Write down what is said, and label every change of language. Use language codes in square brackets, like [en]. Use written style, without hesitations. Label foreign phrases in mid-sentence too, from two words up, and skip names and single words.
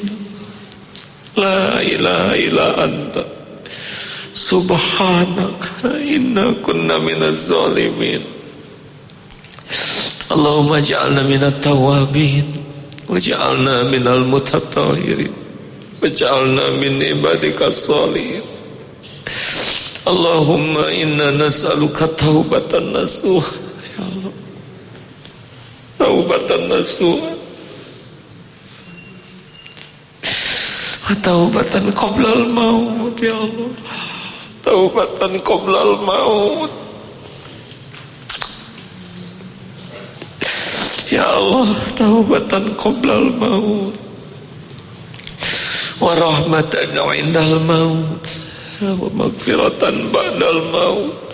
[ar] لا إله إلا أنت سبحانك إنا كنا من الظالمين. اللهم اجعلنا من التوابين واجعلنا من المتطهرين واجعلنا من عبادك الصالحين. اللهم إنا نسألك توبة نصوحا يا الله توبة نصوحا وتوبة قبل الموت يا الله توبة قبل الموت. يا الله توبة قبل الموت ورحمة عند الموت ومغفرة بعد الموت.